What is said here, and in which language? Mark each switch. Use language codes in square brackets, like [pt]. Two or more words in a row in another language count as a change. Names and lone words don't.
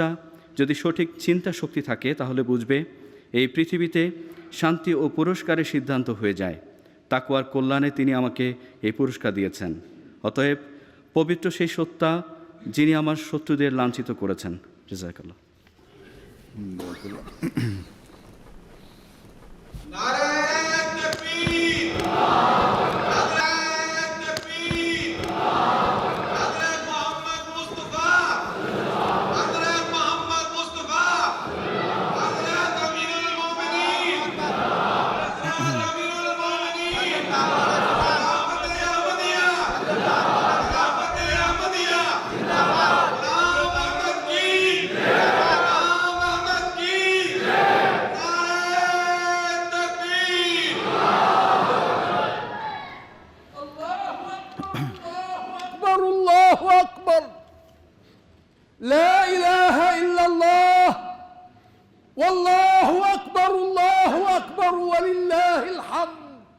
[bn] যদি সঠিক চিন্তা শক্তি থাকে তাহলে বুঝবে এই পৃথিবীতে শান্তি ও পুরস্কারের সিদ্ধান্ত হয়ে যায়। তাকওয়ার কল্যাণে তিনি আমাকে এই পুরস্কার দিয়েছেন। অতএব পবিত্র সেই সত্তা যিনি আমার শত্রুদের লাঞ্ছিত করেছেন। জাযাকাল্লাহ। [ur] نعرے تکبیر، نعرے تکبیر، نعرے محمد مصطفیٰ، نعرے محمد مصطفیٰ، نعرے امیر المومنین، نعرے امیر المومنین، خلافت احمدیہ، خلافت احمدیہ، غلام احمد کی، غلام احمد کی, [ar] أكبر الله أكبر، لا إله إلا الله، والله أكبر الله أكبر ولله الحمد.